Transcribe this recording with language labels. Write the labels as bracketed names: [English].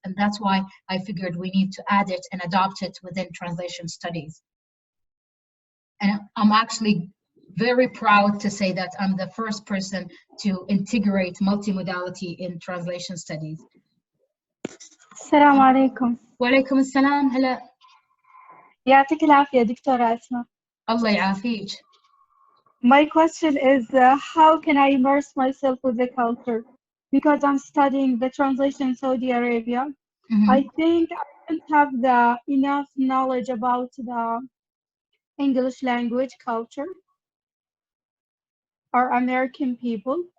[English] And that's why I figured we need to add it and adopt it within translation studies. And I'm actually very proud to say that I'm the first person to integrate multimodality in translation studies. [Arabic] السلام عليكم. وعليكم السلام. هلا. يعطيك العافية دكتورة أسماء. الله يعافيك. [English] My question is, how can I immerse myself with the culture? Because I'm studying the translation in Saudi Arabia. I think I don't have enough knowledge about the English language culture or American people.